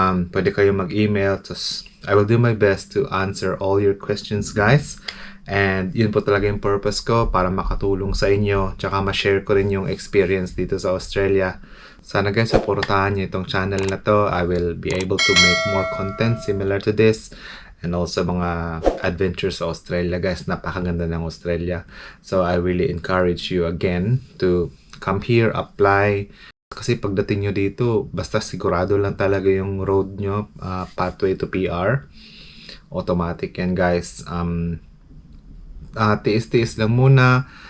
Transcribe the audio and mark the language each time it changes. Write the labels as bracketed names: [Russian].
[English] Pwede kayo mag-email, I will do my best to answer all your questions guys. [Filipino] And yun po talaga yung purpose ko, para makatulong sa inyo, tsaka ma-share ko rin yung experience dito sa Australia. Sana guys, supportahan nyo itong channel na to. [English] I will be able to make more content similar to this. [Filipino] And also mga adventures sa Australia guys, napakaganda ng Australia. [English] So I really encourage you again to come here, apply. [Filipino] Kasi pagdating nyo dito, basta sigurado lang talaga yung road nyo, [English] pathway to PR. [Filipino] Automatic yan guys. Tiis-tiis lang muna.